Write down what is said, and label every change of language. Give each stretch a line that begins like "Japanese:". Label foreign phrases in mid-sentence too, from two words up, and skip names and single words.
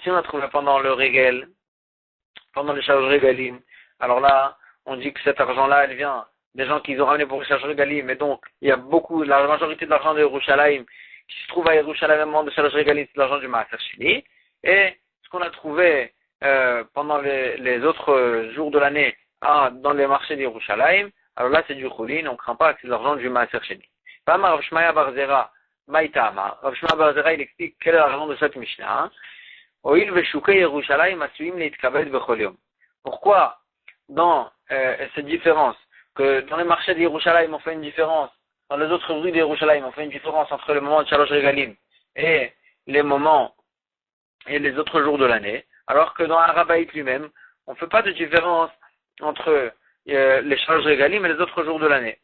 French: Si on a trouvé pendant le Regel, pendant les
Hebrew: Shalosh Regalim,
French: alors là, on dit que cet argent-là, elle vient des gens qui ont ramené pour les
Hebrew: Shalosh Regalim,
French: et donc, il y a la majorité de l'argent de Yerushalayim qui se trouve à Yerushalayim, moment de
Hebrew: Shalosh Regalim,
French: c'est l'argent du
Hebrew: Maaser Sheni.
French: Et ce qu'on a trouvé pendant les autres jours de l'année dans les marchés de Yerushalayim, alors là, c'est du choulin, on ne craint pas que c'est l'argent du
Hebrew: Maaser Sheni.
French: Rav Shmaya bar Zera, Maïtama. Rav Shmaya bar Zera, il explique quelle est la raison de cette Mishnah.
Hebrew: הואיל ושוקי ירושלים עשויים להתכבד בכל יום.
French: Pourquoi, dans cette différence, que dans les marchés de Yerushalayim, on fait une différence, dans les autres rues de Yerushalayim, on fait une différence entre le moment de
Hebrew: Shalosh Regalim
French: et les moments et les autres jours de l'année, alors que dans Arabaït lui-même, on ne fait pas de différence entre les
Hebrew: Shalosh Regalim
French: et les autres jours de l'année.